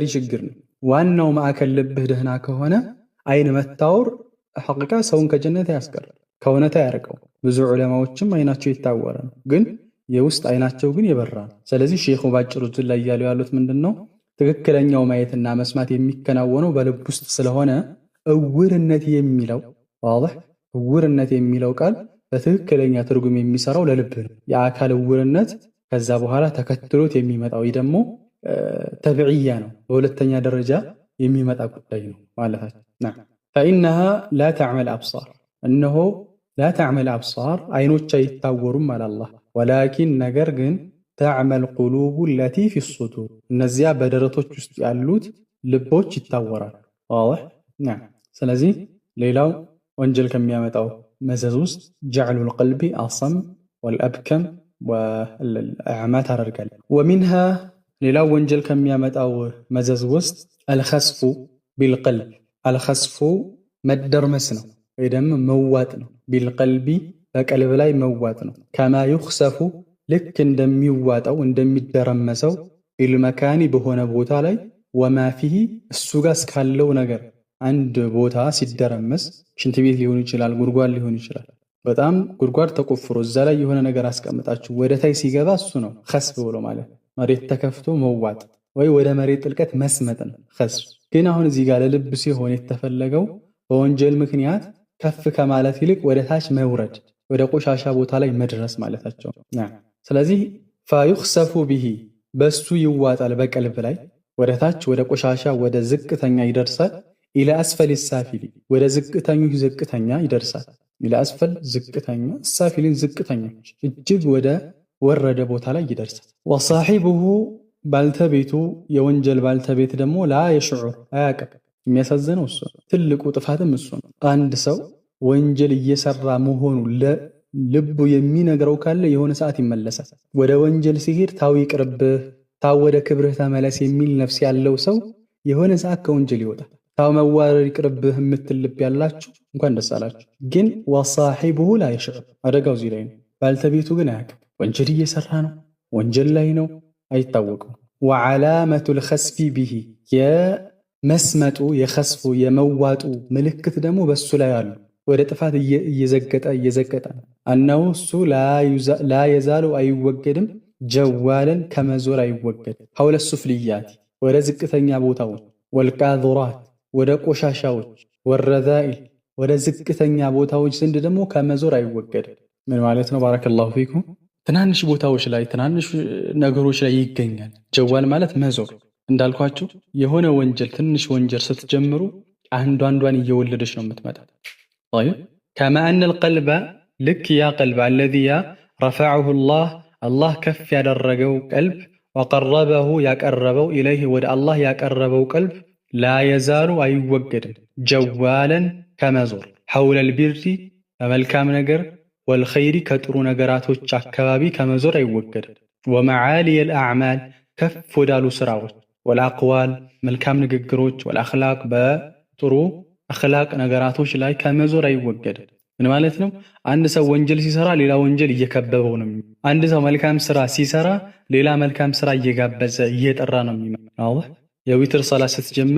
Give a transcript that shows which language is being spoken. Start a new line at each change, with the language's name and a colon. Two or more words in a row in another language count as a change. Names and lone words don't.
Amharic: ችግር ነው ዋናው ማዕከል ልብህ ደህና ከሆነ ዓይን መታወር ሐቂቃ ሰውን ከጀነት ያስቀራል ከእውነታ ያርቀው ብዙ ዑለማዎችም ዓይናቸው ይታወረ ነው ግን የውስጥ ዓይናቸው ግን የበራ ነው ስለዚህ ሼኹ ባጭሩ ላይ ያሉት ምንድነው ትክክለኛው ማየትና መስማት የሚከናወነው በልብ ውስጥ ስለሆነ እውርነት የሚለው واضح እውርነት የሚለው ቃል በትክክለኛ ትርጉም የሚሰራው ለልብ ነው የአካል እውርነት ከዛ በኋላ ተከትሎት የሚመጣው ደግሞ ተብዕያ ነው በሁለተኛ ደረጃ የሚመጣ ጉዳይ ነው ማለታችን
Arabic: نعم فإنها لا تعمل أبصار أنه لا تعمل أبصار
Amharic: አይኖች አይታወሩም
Arabic: على الله ولكن
Amharic: ነገር ግን
Arabic: تعمل قلوب التي في الصدور
Amharic: እነዚያ በደረቶች ውስጥ ያሉት ልቦች ይታወራሉ
Arabic: واضح نعم
Amharic: ስለዚህ ሌላው ወንጀል ከሚያመጣው መዘዝ ውስጥ
Arabic: جعل القلب أصم والأبكم
Amharic: والأعمى ታደርጋል ومنها ሌላው ወንጀል ከሚያመጣው መዘዝ ውስጥ
Arabic: الخسف بالقلب الخسف
Amharic: መደርመስ ነው ወይ ደግሞ መዋጥ ነው بالقلب በቀልብ ላይ መዋጥ ነው
Arabic: كما يخسف
Amharic: ልክ እንደሚዋጣው እንደሚደረመሰው بالمكان በሆነ ቦታ ላይ
Arabic: وما فيه
Amharic: እሱ ጋር እስካለው ነገር አንድ ቦታ ሲደረመስ ሽንት ቤት ሊሆን ይችላል ጉድጓድ ሊሆን ይችላል በጣም ጉድጓድ ተቆፍሮ እዛ ላይ የሆነ ነገር አስቀምጣችሁ ወደ ታይ ሲገባ እሱ ነው خسف ብሎ ማለት መሬት ተከፍቶ መዋጥ ወይ ወደ መሬት ጥልቀት መስመጥ ነው خسف ግን አሁን እዚህ ጋር ለልብ ሲሆን የተፈለገው በወንጀል ምክንያት ከፍ ከማለት ይልቅ ወደ ታች መውረድ ወደ ቆሻሻ ቦታ ላይ መድረስ ማለታቸው ነው ስለዚህ
Arabic: فيخسف به
Amharic: በሱ ይዋጣል በቀልብ ላይ ወደ ታች ወደ ቆሻሻ ወደ ዝቅተኛ ይደርሳል
Arabic: إلى أسفل السافل
Amharic: ወደ ዝቅተኛው ዝቅተኛ ይደርሳል
Arabic: إلى أسفل
Amharic: ዝቅተኛ السافلين ዝቅተኛ እጅግ ወደ ወረደ ቦታ ላይ ይደርሳል وصاحبه ባልተቤቱ የወንጀል ባልተቤት ደግሞ
Arabic: لا يشعر
Amharic: አያውቅም የሚያሳዝነው እሱ ትልቁ ጥፋትም እሱ ነው አንድ ሰው ወንጀል እየሰራ መሆኑ ልቡ የሚነግረው ካለ የሆነ ሰዓት ይመለሳል ወደ ወንጀል ሲሄድ ታው ይቅርብህ ታው ወደ ክብርህ ተመለስ የሚል ነፍስ ያለው ሰው የሆነ ሰዓት ከወንጀል ይወጣል ታው መዋረድ ይቅርብህ የምትልብ ያላችሁ እንኳን ደስ አላችሁ ግን
Arabic: وصاحبه لا يشعر
Amharic: አደጋው እዚህ ላይ ነው ባልተቤቱ ግን አያውቅም ወንጀል እየሰራ ነው ወንጀል ላይ ነው አይታወቅም
Arabic: وعلامة الخسف به
Amharic: የመስመጡ የخسፉ የመዋጡ ምልክት ደግሞ በሱ ላይ አሉ ወደ ጥፋት እየዘቀጠ أنه እሱ
Arabic: لا يزال
Amharic: አይወገድም ጀዋለን ከመዞር አይወገድ
Arabic: حول السفليات
Amharic: ወደ ዝቅተኛ ቦታዎች والقاذورات ወደ ቆሻሻዎች والرذائل ወደ ዝቅተኛ ቦታዎች ዘንድ ደግሞ ከመዞር አይወገድ ምን ማለት ነው
Arabic: بارك الله فيكم
Amharic: ትናንሽ ቦታዎች ላይ ትናንሽ ነገሮች ላይ ይገኛል ጀዋል ማለት መዞር እንዳልኳችሁ የሆነ ወንጀል ትንሽ ወንጀል ስትጀምሩ አንዷን እየወለደች ነው የምትመጣው
Arabic: طيب كما ان القلب لك يا قلب الذي رفعه الله كف
Amharic: ያደረገው ቀልብ وقربه ያቀረበው ኢለይሂ ወደ አላህ ያቀረበው ቀልብ
Arabic: لا يزال
Amharic: አይወገድም ጀዋለን ከመዞር
Arabic: حول البر
Amharic: በመልካም ነገር والخير ከጥሩ ነገራቶች አካባቢ ከመዞር አይወገድም
Arabic: ومعالي الاعمال
Amharic: ከፍ ወዳሉ ስራዎች والأقوال መልካም ንግግሮች والأخلاق በጥሩ አኽላቅ ነገራቶች ላይ ከመዞር አይወገድም ምን ማለት ነው አንድ ሰው ወንጀል ሲሰራ ሌላ ወንጀል እየከበበው ነው አንድ ሰው መልካም ስራ ሲሰራ ሌላ መልካም ስራ እየጋበዘ እየጠራ ነው የሚመጣው የዊትር ሶላት ስትጀምር